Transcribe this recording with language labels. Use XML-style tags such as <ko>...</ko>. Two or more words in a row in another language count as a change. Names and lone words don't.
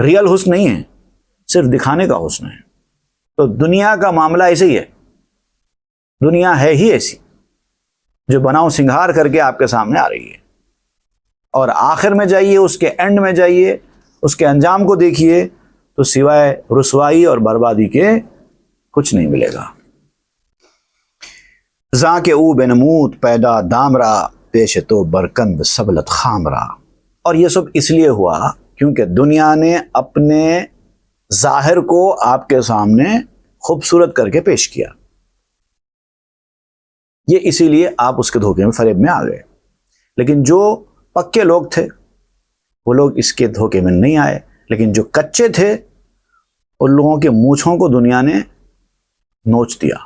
<ur>ریئل حسن نہیں ہے، صرف دکھانے کا حسن ہے۔ تو دنیا کا معاملہ ایسے ہی ہے، دنیا ہے ہی ایسی جو بناؤ سنگھار کر کے آپ کے سامنے آ رہی ہے، اور آخر میں جائیے، اس کے اینڈ میں جائیے، اس کے انجام کو دیکھیے تو سوائے رسوائی اور بربادی کے کچھ نہیں ملے گا۔</ur> <fa>زاں کے او بنمود پیدا دامرا، پیش تو برکند سبلت خامرا۔</fa> <ur>اور یہ سب اس لیے ہوا کیونکہ دنیا نے اپنے ظاہر کو آپ کے سامنے خوبصورت کر کے پیش کیا، یہ اسی لیے آپ اس کے دھوکے میں، فریب میں آ گئے۔ لیکن جو پکے لوگ تھے وہ لوگ اس کے دھوکے میں نہیں آئے، لیکن جو کچے تھے ان لوگوں کے مونچھوں کو دنیا نے نوچ دیا۔</ur>